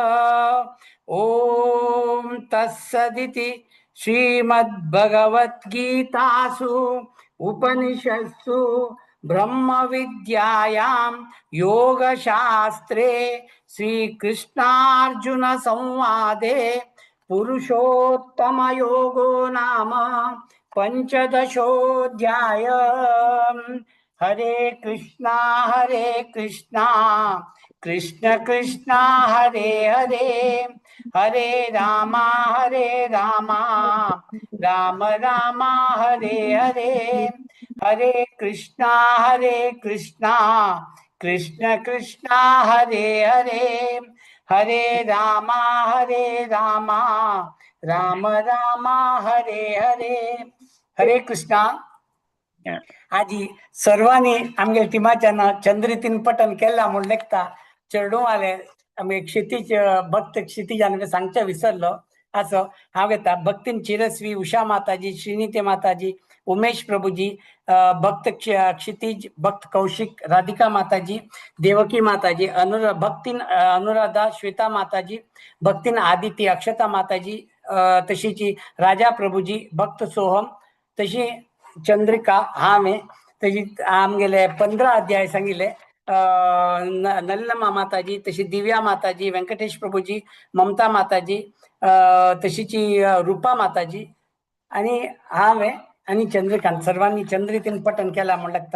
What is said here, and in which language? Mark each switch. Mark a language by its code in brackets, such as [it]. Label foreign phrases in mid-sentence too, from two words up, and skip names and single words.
[sa] ओम तत्सदिति श्रीमद्भगवद्गीतासु उपनिषत्सु ब्रह्म विद्यायां योगशास्त्रे श्रीकृष्णार्जुन संवादे पुरुषोत्तम योगो नाम पंचदशोऽध्याय. हरे कृष्णा कृष्ण कृष्णा हरे हरे हरे रामा राम राम हरे हरे. हरे कृष्णा कृष्ण कृष्णा हरे हरे हरे रामा राम राम हरे हरे. हरे कृष्णा. [kok] आजी सर्वांनी आमगे टिमाच्यान चंद्रितीन पठन केला म्हूण लेखता चेडूं आले आमी क्षितीज भक्त क्षितिजान सांगचे विसरलो. असो हांव घेता भक्तीन चिरस्वी उषा माताजी, श्रीनिते माताजी, उमेश प्रभुजी, भक्त क्षितिज, भक्त कौशिक, राधिका माताजी, देवकी माताजी, भक्तीन अनुराधा, श्वेता माताजी, भक्तीन आदिती, अक्षता माताजी, तशीची राजा प्रभुजी, भक्त सोहम, तशी चंद्रिका हांवें, तशी आमगेले 15 अध्याय सांगिल्ले. नलिनमा माताजी, तशी दिव्या माताजी, व्यंकटेश प्रभुजी, ममता माताजी, तशीची रूपा माताजी आणि हांवें आणि चंद्रकांत सर्वांनी चंद्रितीन पठन केला म्हण लागता.